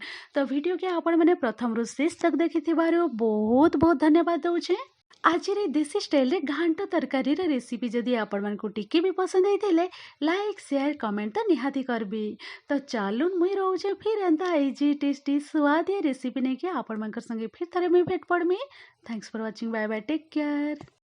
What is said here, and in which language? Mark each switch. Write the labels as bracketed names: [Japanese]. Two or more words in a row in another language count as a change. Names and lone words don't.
[Sambalpuri] ତ ଭିଡ଼ିଓକେ ଆପଣମାନେ ପ୍ରଥମରୁ ଶେଷ ତକ୍ ଦେଖିଥିବାରୁ ବହୁତ ବହୁତ ଧନ୍ୟବାଦ ଦଉଛେ। ଆଜିର ଏ ଦେଶୀ ଷ୍ଟାଇଲ୍‌ରେ ଘାଣ୍ଟ ତରକାରୀର ରେସିପି ଯଦି ଆପଣମାନଙ୍କୁ ଟିକେ ବି ପସନ୍ଦ ହେଇଥିଲେ [English] Like, share, comment [Sambalpuri] ତ ନିହାତି କରବେ। ତ ଚାଲୁନ୍ ମୁଇଁ ରହୁଛେ ଫିର୍ ଏନ୍ତା [English] easy, tasty, [Sambalpuri] ସୁଆଦିଆ ରେସିପି ନେଇକି ଆପଣମାନଙ୍କର ସଙ୍ଗେ ଫିର୍ ଥରେ ମୁଇଁ ଭେଟ ପଡ଼ମି। [English] Thanks for watching. Bye bye, take care.